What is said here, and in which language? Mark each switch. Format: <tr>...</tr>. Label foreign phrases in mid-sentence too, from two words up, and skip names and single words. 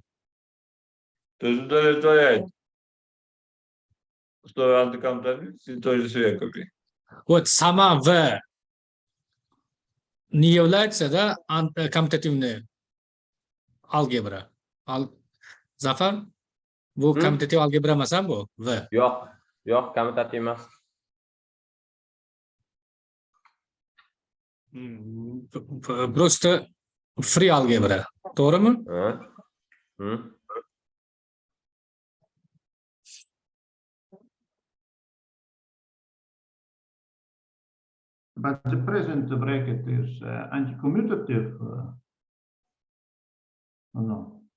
<ru>То есть удовлетворяет. Что антикоммутативность тоже сверху. Вот сама В не является, да, коммутативной алгебра. Зафар,</ru> <uz>bu kommutativ algebra emasmi bu? V. Yo'q, kommutativ emas.</uz> <ru>Просто</ru> <en>free algebra.</en> <ru>To'g'rimi?</ru> <en>But the present bracket is anti-commutative or no?</en>